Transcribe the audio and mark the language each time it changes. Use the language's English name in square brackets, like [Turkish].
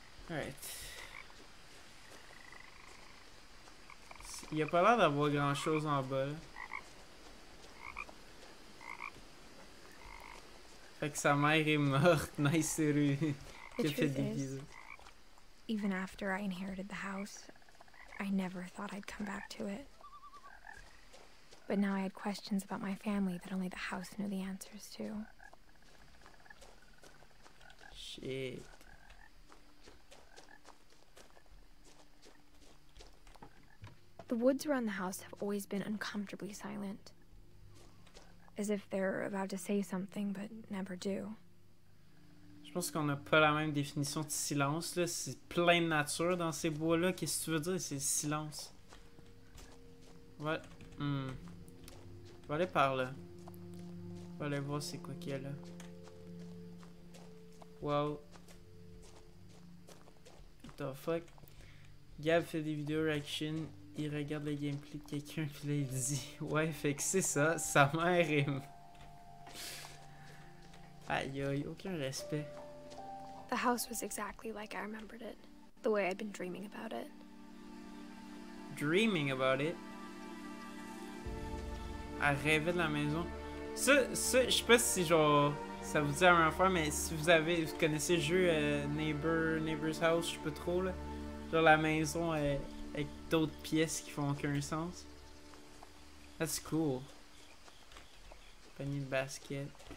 [English] Alright. [French] Il n'y a pas l'air d'avoir grand chose en bas. Là. Fait que sa mère est morte. Nice, sérieux. Qui a fait des bisous. [English] Even after I inherited the house, I never thought I'd come back to it. But now I had questions about my family that only the house knew the answers to. Shit. The woods around the house have always been uncomfortably silent. As if they're about to say something but never do. [French] Je pense qu'on n'a pas la même définition de silence, là. C'est plein de nature dans ces bois-là. Qu'est-ce que tu veux dire? C'est le silence. Ouais. On va aller par là. On va aller voir c'est quoi qu'il y a là. [English] Wow. What the fuck? [French] Gab fait des vidéos reaction. Il regarde le gameplay de quelqu'un puis là il dit ouais, fait que c'est ça, sa mère est... Aïe aïe, aucun respect. [English] The house was exactly like I remembered it, the way I'd been dreaming about it. Dreaming about it? [French] Elle rêvait de la maison. Ça, je sais pas si genre ça vous dit la même affaire, mais si vous connaissez le jeu Neighbor's House, je sais pas trop là. Genre la maison avec d'autres pièces qui font aucun sens. [English] That's cool. [French] Panier de basket.